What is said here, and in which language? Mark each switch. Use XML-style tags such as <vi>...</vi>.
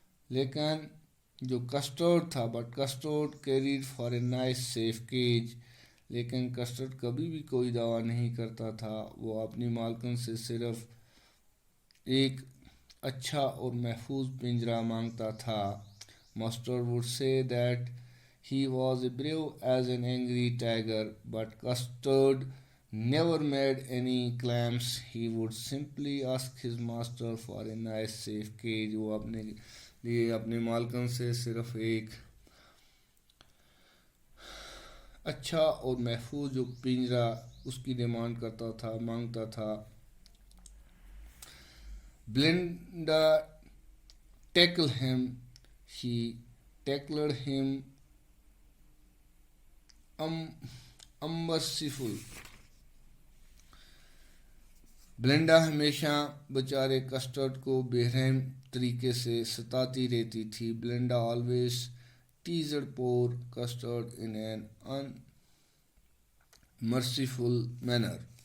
<ur>لیکن جو کسٹرڈ تھا،</ur> <en>but Custard carried for a nice safe cage,</en> <ur>لیکن کسٹرڈ کبھی بھی کوئی دعویٰ نہیں کرتا تھا، وہ اپنی مالکن سے صرف ایک اچھا اور محفوظ پنجرہ مانگتا تھا.</ur> <en>Mustard would say that he was a brave as an angry tiger, but Custard never made any claims. He would simply ask his master for a nice safe cage.</en> <ur>وہ اپنے لیے اپنے مالکن سے صرف ایک اچھا اور محفوظ جو پنجرا اس کی ڈیمانڈ کرتا تھا، مانگتا تھا.</ur> <en>Belinda tickle him she tickled him unmerciful.</en> <ur>بلنڈا ہمیشہ بیچارے کسٹرڈ کو بے رحم طریقے سے ستاتی رہتی تھی.</ur> <en>Belinda always teased poor custard in an unmerciful manner.</en>